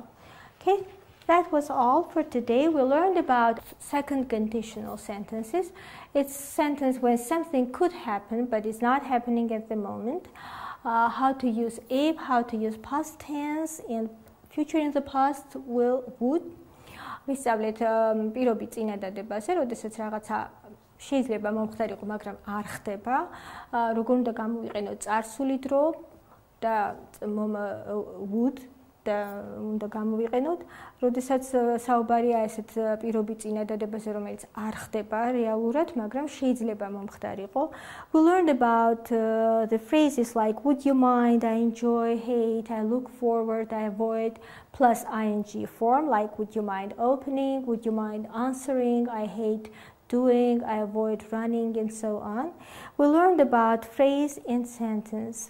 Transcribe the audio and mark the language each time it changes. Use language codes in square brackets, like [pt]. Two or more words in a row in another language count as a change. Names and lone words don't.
[en] Okay, that was all for today. We learned about second conditional sentences. It's sentence when something could happen but is not happening at the moment. How to use if, how to use past tense, and future in the past will, would. [ka] ვისწავლეთ პირობი წინადადებაზე, როდესაც რაღაცა შეიძლება მომხდარიყო, მაგრამ არ ხდება. როგორ უნდა გამოვიყენოთ წარსული დრო და would და უნდა გამოვიყენოთ, როდესაც საუბარია ესეთ პირობი წინადადებაზე, რომელიც არ ხდება რეალურად, მაგრამ შეიძლება მომხდარიყო. [en] We learned about the phrases like would you mind, I enjoy, hate, I look forward, I avoid, plus ing form, like would you mind opening, would you mind answering, I hate doing, I avoid running, and so on. We learned about phrase and sentence.